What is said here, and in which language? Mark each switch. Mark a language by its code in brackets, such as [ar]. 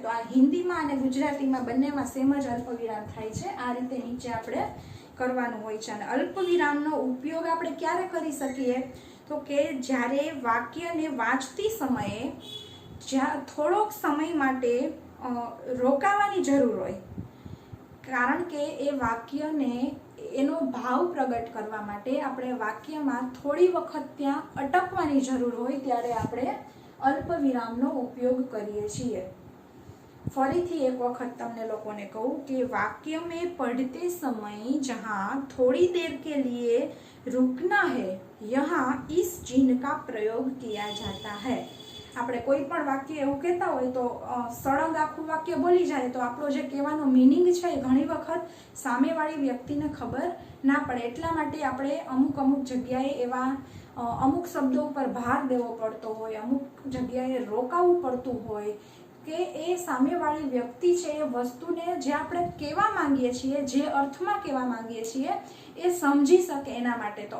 [gu] તો આ હિન્દીમાં અને ગુજરાતીમાં બંનેમાં સેમ જ અલ્પ વિરામ થાય છે, આ રીતે નીચે આપણે કરવાનું હોય છે। અને અલ્પ વિરામનો ઉપયોગ આપણે ક્યારે કરી શકીએ તો કે જ્યારે વાક્યને વાંચતી સમયે જ્યાં થોડોક સમય માટે રોકાવાની જરૂર હોય, કારણ કે એ વાક્યને એનો ભાવ પ્રગટ કરવા માટે આપણે વાક્યમાં થોડી વખત ત્યાં અટકવાની જરૂર હોય ત્યારે આપણે અલ્પ વિરામનો ઉપયોગ કરીએ છીએ। ફરીથી એક વખત તમને લોકોને કહું કે [hi] वाक्य में पढ़ते समय जहाँ थोड़ी देर के लिए रुकना है यहाँ इस चिन्ह का प्रयोग किया जाता है। [gu] આપણે કોઈ પણ વાક્ય એવું કહેતા હોય તો સળંગ આખું વાક્ય બોલી જાય તો આપણો જે કહેવાનો મિનિંગ છે એ ઘણી વખત સામેવાળી વ્યક્તિને ખબર ના પડે, એટલા માટે આપણે અમુક જગ્યાએ એવા અમુક શબ્દો ઉપર ભાર દેવો પડતો હોય, અમુક જગ્યાએ રોકાવું પડતું હોય કે એ સામેવાળી વ્યક્તિ છે એ વસ્તુને જે આપણે કહેવા માંગીએ છીએ, જે અર્થમાં કહેવા માંગીએ છીએ એ સમજી શકે એના માટે।